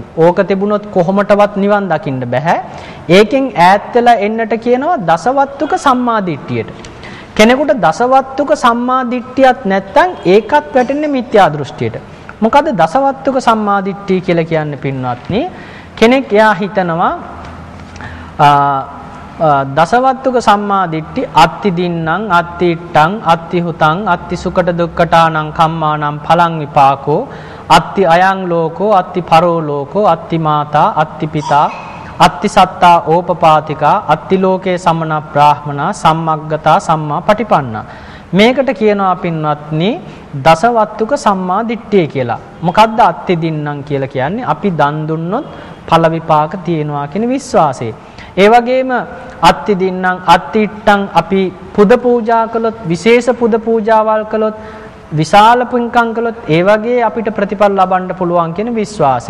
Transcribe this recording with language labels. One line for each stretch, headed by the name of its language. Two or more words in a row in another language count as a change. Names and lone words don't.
Sinhala: ඕක තිබුණොත් කොහොමටවත් නිවන් දකින්න බෑ. ඒකෙන් ඈත් වෙලා එන්නට කියනවා දසවත්තුක සම්මා දිට්ඨියට. කෙනෙකුට දසවත්තුක සම්මා දිට්ඨියක් නැත්නම් ඒකත් වැටෙන්නේ මිත්‍යා දෘෂ්ටියට. මොකද දසවත්තුක සම්මා දිට්ඨිය කියලා කියන්නේ පින්වත්නි කෙනෙක් එයා හිතනවා
Pali: දසවත්තුක සම්මා දිට්ඨි අත්ති දින්නම් අත්ති ඉට්ටං අත්ති හුතං අත්ති සුකට දුක්කටානං කම්මානම් පලං විපාකෝ අත්ති අයං ලෝකෝ අත්ති පරෝ ලෝකෝ අත්ති මාතා අත්ති පිතා අත්ති සත්තා ඕපපාතිකා අත්ති ලෝකේ සමන බ්‍රාහ්මනා සම්මග්ගතා සම්මා පටිපන්නා.
Sinhala: මේකට කියනවා පින්වත්නි දසවත්තුක සම්මා දිට්ඨිය කියලා. මොකද්ද
Pali: අත්ති දින්නම්
Sinhala: කියලා කියන්නේ? අපි දන් දුන්නොත් ඵල විපාක තියෙනවා කියන විශ්වාසය. ඒ වගේම
Pali: අත්ති දින්නම් අත්ති ඉට්ටං
Sinhala: අපි පුද පූජා කළොත් විශේෂ පුද පූජාවල් කළොත් විශාල පින්කම් කළොත් ඒ වගේ අපිට ප්‍රතිඵල ලබන්න පුළුවන් කියන විශ්වාසය.